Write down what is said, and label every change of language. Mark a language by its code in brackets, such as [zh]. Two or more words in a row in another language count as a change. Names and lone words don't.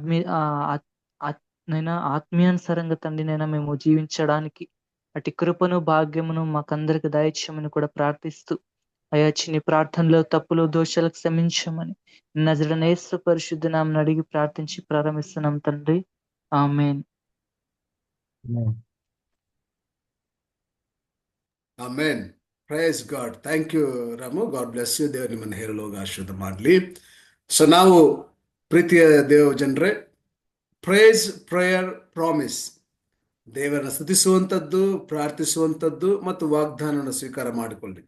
[te] ఆత్మీయానుసారంగా తండ్రి నైనా మేము జీవించడానికి అటు కృపను భాగ్యమును మాకందరికి దయచేయమని కూడా ప్రార్థిస్తూ అయ్యా చిన్ని ప్రార్థనలో తప్పులు దోషాలకు క్షమించమని నజరేయుడైన యేసు పరిశుద్ధ నామమున అడిగి ప్రార్థించి ప్రారంభిస్తున్నాం తండ్రి. ఆమేన్. [kn] ಆಮೆನ್. [en] Praise God. Thank you Ramu. God bless you. [kn] ದೇವರು ನಿಮ್ಮನ್ನು ಹೇರಳವಾಗಿ ಆಶೀರ್ವಾದ ಮಾಡಲಿ. ಸೊ ನಾವು ಪ್ರೀತಿಯ ದೇವ ಜನರೇ, [en] praise prayer promise, [kn] ದೇವರನ್ನ ಸ್ತುತಿಸುವಂಥದ್ದು, ಪ್ರಾರ್ಥಿಸುವಂಥದ್ದು ಮತ್ತು ವಾಗ್ದಾನವನ್ನು ಸ್ವೀಕಾರ ಮಾಡಿಕೊಳ್ಳಿ.